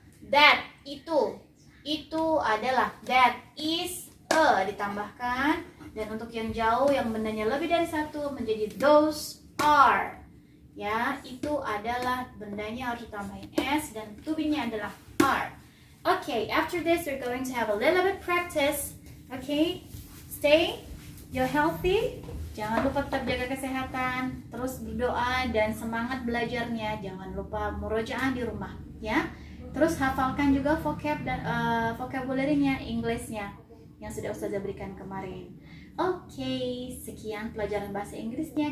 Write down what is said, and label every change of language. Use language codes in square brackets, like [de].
[id] That, itu adalah that is, ditambahkan. Dan untuk yang jauh, yang bendanya lebih dari 1 menjadi those are. Ya, itu adalah bendanya harus ditambahin S dan to be-nya adalah are. [en] Okay, after this we're going to have a little bit practice. Okay, stay, you're healthy. [id] Jangan lupa tetap jaga kesehatan, terus berdoa dan semangat belajarnya. Jangan lupa murojaah di rumah, ya. Terus hafalkan juga vocab dan vocabulary-nya, English-nya yang sudah Ustazah berikan kemarin. Oke, sekian pelajaran bahasa Inggrisnya.